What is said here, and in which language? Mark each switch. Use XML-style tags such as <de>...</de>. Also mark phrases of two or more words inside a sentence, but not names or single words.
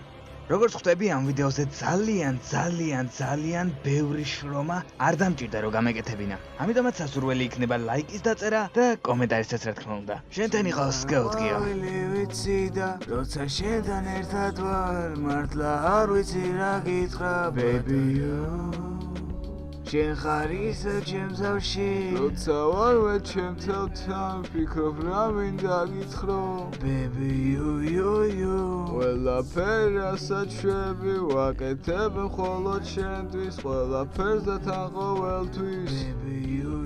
<ka>როგორც ხვდები, ამ ვიდეოზე ძალიან ბევრი შრომა არ დამჭირდა რომ გამეკეთებინა. ამიტომაც სასურველი იქნება ლაიკის დაწერა და კომენტარისაც რა თქმა უნდა. შენთან იყავს სკაუტგია. ვიცი და როცა შენთან ერთად ვარ, მართლა არ ვიცი რა გითხრა,</ka> <en>baby you.</en> <ka>შენ ხარ ისე ჩემ თავში, როცა ვარვე ჩემ თავთან, ვფიქრობ რა მინდა გითხრო,</ka> <en>baby you.</en> <ka>ყველაფერასაც შვები ვაკეთებ მხოლოდ შენთვის, ყველაფერს და თან ყოველთვის,</ka> <en>baby you.</en>